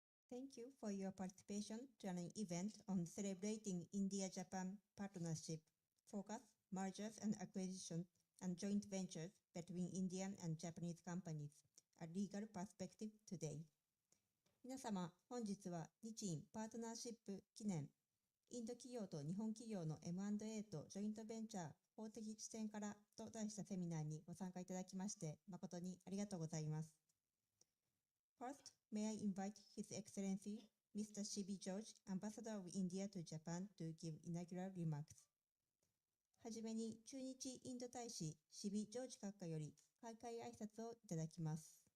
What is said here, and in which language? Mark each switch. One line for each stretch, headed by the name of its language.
English: Thank you for your participation to an event on celebrating India-Japan partnership, focus, mergers and acquisitions, and joint ventures between Indian and Japanese companies, a legal perspective today.
Japanese: 皆様、本日は日印パートナーシップ記念、インド企業と日本企業の M&A とジョイントベンチャー法的視点からと題したセミナーにご参加いただきまして誠にありがとうございます。
English: First, may I invite His Excellency Mr. Shibi George, Ambassador of India to Japan, to give inaugural remarks.
Japanese: はじめに駐日インド大使シビ・ジョージ閣下より開会挨拶をいただきます。